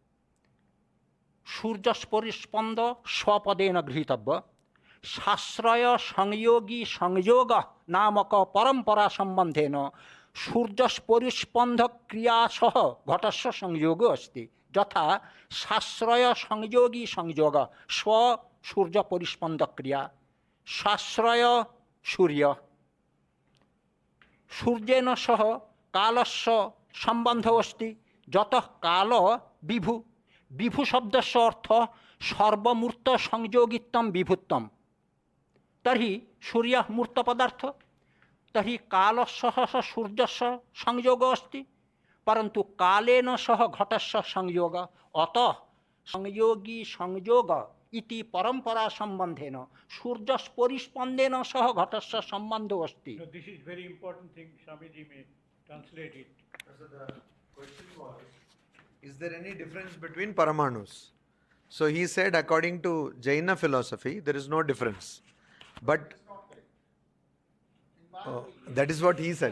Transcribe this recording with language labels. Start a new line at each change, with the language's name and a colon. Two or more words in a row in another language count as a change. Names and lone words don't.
Sanskrit: सूर्यस्परिस्पंद स्वपदेन गृहीतव्य शास्त्रय संयोगी संयोग नामक परंपरा संबंधेन सूर्यस्परिस्पंद क्रिया सह घटस्य संयोग अस्ति यथा शास्त्रय संयोगी संयोग स्व सूर्य परिस्पंद क्रिया शास्त्रय सूर्य सूर्येन सह कालस्य संबंध अस्ति যতঃ কাল বিভু, বিভু শব্দস্য অর্থ সর্বমূর্ত সংযোগিত্বম বিভুত্বম, তর্হি सूर्यः मूर्त पदार्थ, तर्हि कालस्य सूर्यस्य संयोगो अस्ति, परंतु कालेन सह घटस्य संयोग, अतः संयोगी संयोग इति परंपरा संबंधेन सूर्यस्य परिस्पंदेन सह घटस्य संबंधो अस्ति.
English: So this is very important thing. Swamiji may translate it. So the question was, is there any difference between paramanus? So he said, according to Jaina philosophy, there is no difference. But that is what he said.